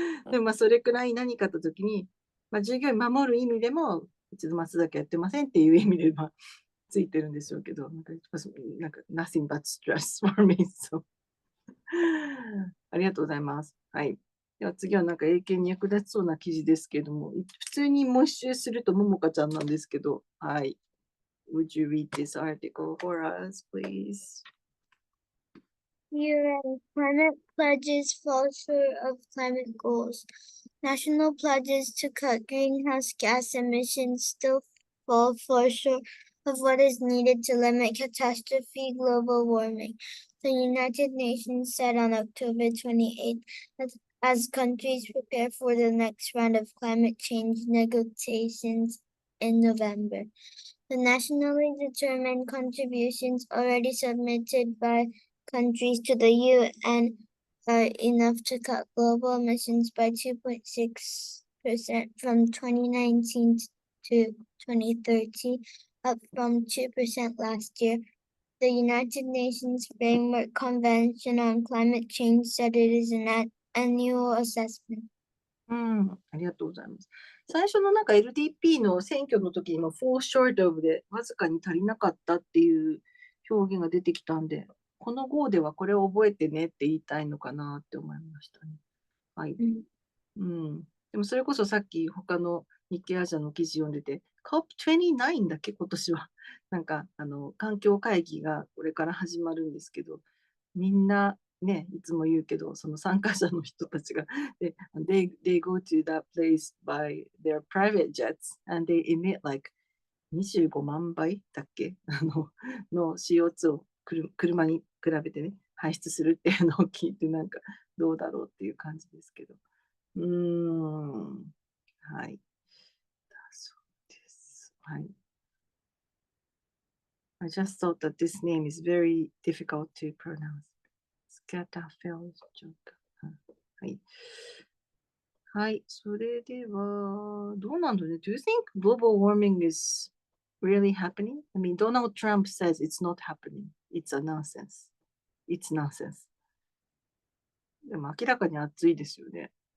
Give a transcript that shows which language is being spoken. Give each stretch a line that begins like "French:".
Japanese: でもそれくらい何かあった時に、従業員守る意味でも一度松崎やってませんっていう意味でついてるんでしょうけどなんか
English: nothing but stress for me so
Japanese: ありがとうございます。はい。では次はなんか英検に役立ちそうな記事ですけども、普通にもう一周するとももかちゃんなんですけど、はい。
English: Would you read this article for us, please? UN climate pledges fall short of climate goals. National pledges to cut greenhouse gas emissions still fall far short of what is needed to limit catastrophe global warming, the United Nations said on October 28th as countries prepare for the next round of climate change negotiations in November. The nationally determined contributions already submitted by countries to the UN are enough to cut global emissions by 2.6% from 2019 to 2030, up from 2% last year. The United Nations Framework Convention on Climate Change said it is an annual assessment.
Japanese: ありがとうございます。最初のなんか LDP の選挙の時にも fall short of でわずかに足りなかったっていう表現が出てきたんで、この号ではこれを覚えてねって言いたいのかなって思いましたね。はい。でもそれこそさっき他の日経アジアの記事読んでて、COP29 だっけ今年は。なんか環境会議がこれから始まるんですけど、みんなね、いつも言うけど、その参加者の人たちが、
English: they go to that place by their private jets and they emit like
Japanese: 25万倍だっけの CO2 を車に比べてね、排出するっていうのを聞いて、なんかどうだろうっていう感じですけど。はい。そうです。はい。
English: I just thought that this name is very difficult to pronounce. Scatterfeld joke. はい。はい。
Japanese: それでは、どうなんだろうね。
English: Do you think global warming is really happening? I mean, Donald Trump says it's not happening. It's a nonsense. It's nonsense.
Japanese: でも明らかに暑いですよね。